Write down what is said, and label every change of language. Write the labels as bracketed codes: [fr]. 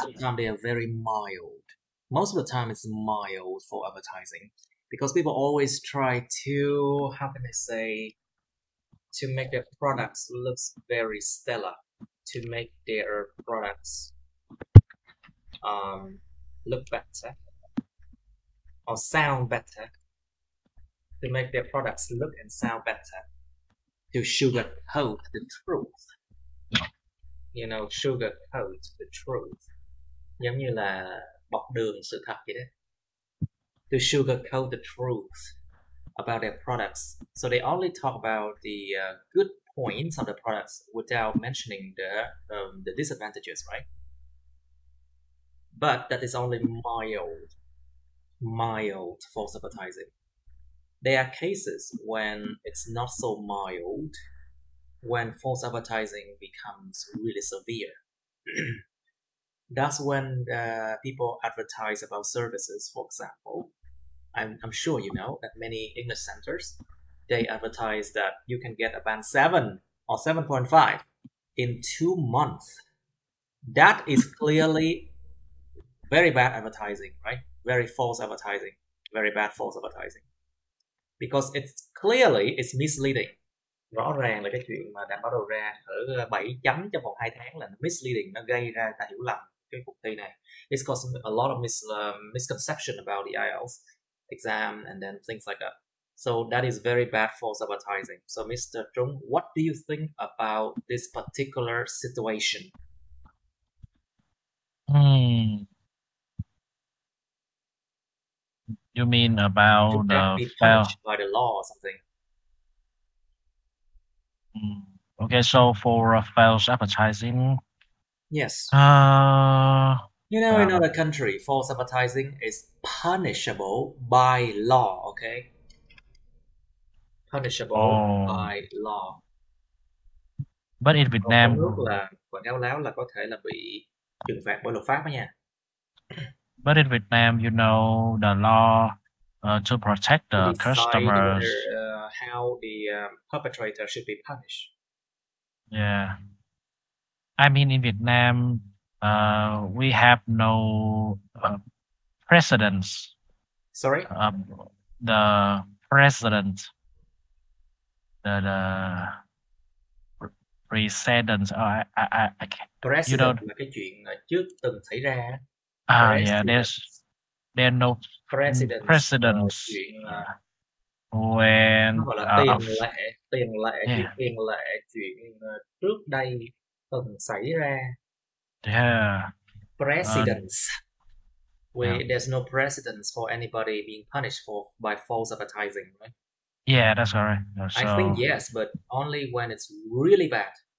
[en] sometimes they are very mild. Most of the time, it's mild for advertising because people always try to, how can I say, to make their products looks very stellar, to make their products look better or sound better, to make their products look and sound better, to sugarcoat the truth. You know, sugarcoat the truth. [vi] Giống như là bọc đường sự thật vậy đó. [en] To sugarcoat the truth about their products. So they only talk about the good points of the products without mentioning the disadvantages, right? But that is only mild false advertising. There are cases when it's not so mild, when false advertising becomes really severe. That's when people advertise about services, for example. I'm sure you know that many English centers, they advertise that you can get a band 7 or 7.5 in 2 months. That is clearly very bad advertising, right? Very false advertising. Very bad false advertising. Because it's misleading. [vi] Rõ ràng là cái chuyện mà đảm bảo đầu ra ở 7 chấm trong vòng 2 tháng là misleading, nó gây ra ta hiểu lầm cái cuộc thi này. [en] It's causing a lot of misconception about the IELTS exam and then things like that. So that is very bad false advertising. So Mr. Trung, what do you think about this particular situation? You mean about Should that be punished by the law or something? Okay, so for false advertising, yes. You know, in other country, false advertising is punishable by law. Okay, punishable by law. But in Vietnam, [vi] nước là quảng cáo láo là có thể là bị trừng phạt bởi luật pháp đó nha. [en] But in Vietnam, you know, the law to protect the customers. Whether, how the perpetrator should be punished. Yeah. I mean, in Vietnam, we have no precedents. Sorry? The precedent. The precedents. I can't. [vi] Precedent là cái chuyện trước từng xảy ra. [en] Yeah, there's no precedents. When [vi] nó gọi là tiền lệ chuyện trước đây từng xảy ra. [en] Yeah. Precedents. There's no precedence for anybody being punished by false advertising, right? Yeah, that's correct. So, I think yes, but only when it's really bad.